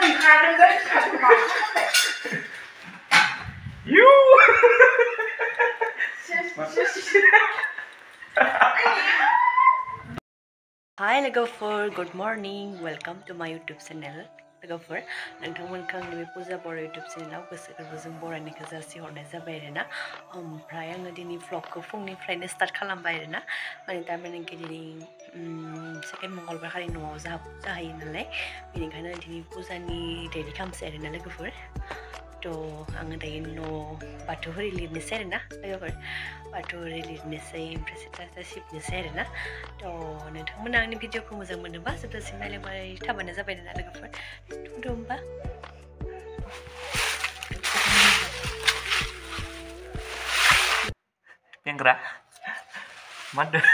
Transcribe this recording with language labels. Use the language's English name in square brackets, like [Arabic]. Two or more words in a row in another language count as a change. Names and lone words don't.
[English] You. Hi Lagafur, good morning. Welcome to my YouTube channel. Lagafur, [Bodo] नोंथांमोनखौ आंनि बे पुजा बर' YouTube channel गोसो गोरबोजों बरायनायखौ जासिहरनाय जाबाय आरोना ओमफ्राय आङो दिनै vlogखौ फुंनिफ्रायनो स्टार्ट खालामबाय आरोना माने थारमाने दिनै सेकेन्ड मंगलबार खालि न'आव जाहैयो नालाय बेनिखायनो दिनै पुजानि रेडि खालामसै आरोना लोगोफोर थ' आङो दायो न' बाथौ होरि लिरनोसै आरोना लोगोफोर बाथौ होरि लिरनोसै ओमफ्राय सिथ्ला सिबनोसै आरोना थ' नोंथांमोना आंनि भिडिअखौ मोजां मोनोबा जोबजासिम नायलांबाय थाबानो जाबाय आरोना लोगोफोर थ' होमबा Penggerak. Mana?